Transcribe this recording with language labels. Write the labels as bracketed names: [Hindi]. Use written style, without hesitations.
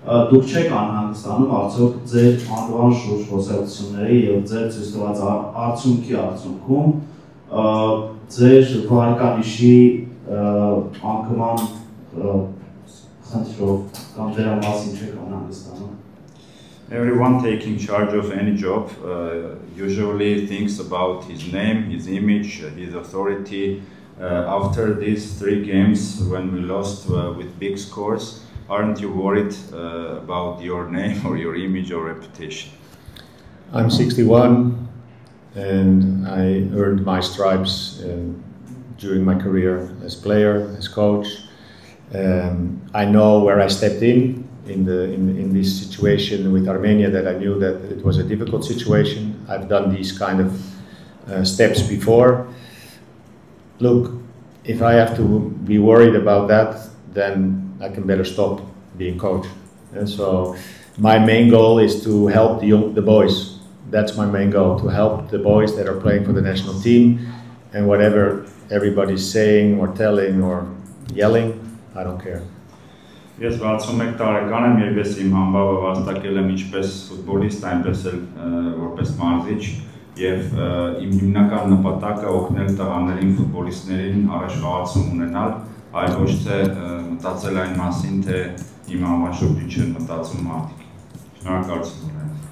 [Armenian] Դուք չեք անհանգստանում արդյոք ձեր անվան շուրջ խոսակցությունների եւ ձեր ցույց տված արդյունքի արդյունքում ձեր վարկանիշի անկման խնդրով կամ դրա մասին չեք անհանգստանում։ [English] Everyone taking charge of any job usually thinks about his name, his image, his authority. After these 3 games when we lost with big scores, aren't you worried about your name or your image or reputation? I'm 61 and I earned my stripes during my career as player, as coach. I know where I stepped in this situation with Armenia, that I knew that it was a difficult situation. I've done these kind of steps before. Look, if I have to be worried about that, then I can better stop being coach. And so my main goal is to help the boys. That's my main goal, to help the boys that are playing for the national team. And whatever everybody's saying or telling or yelling, I don't care. [Armenian] Ես 61 տարեկան եմ եւ ես իմ համբավը վաստակել եմ ինչպես ֆուտբոլիստ, այնպես էլ որպես մարզիչ եւ իմ հիմնական նպատակը օգնել տղաներին, ֆուտբոլիստներին առաջխաղացում ունենալ, այլ ոչ թե մտածել այն մասին, թե իմ անվան շուրջ ինչ են մտածում մարդիկ։ Շնորհակալություն ունեմ։